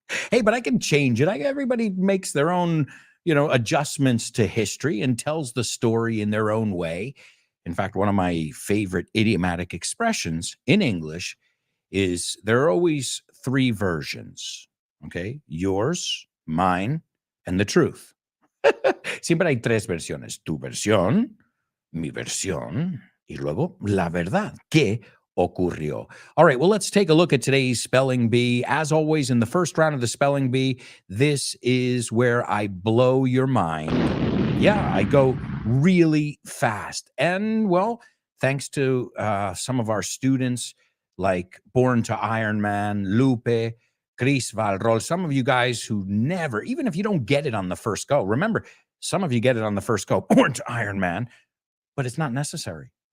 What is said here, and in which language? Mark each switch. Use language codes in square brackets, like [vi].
[en] Hey, but I can change it. Everybody makes their own adjustments to history and tells the story in their own way. In fact, one of my favorite idiomatic expressions in English is there are always 3 versions. Okay. Yours, mine, and the truth. [es] Siempre hay 3 versiones. Tu versión, mi versión, y luego la verdad. ¿Qué ocurrió? [en] All right, well, let's take a look at today's Spelling Bee. As always, in the first round of the Spelling Bee, this is where I blow your mind. Yeah, I go really fast. And, well, thanks to some of our students like Born to Iron Man, Lupe, Chris Valrol, some of you guys who never, even if you don't get it on the first go, remember, some of you get it on the first go, Born to Iron Man, but it's not necessary.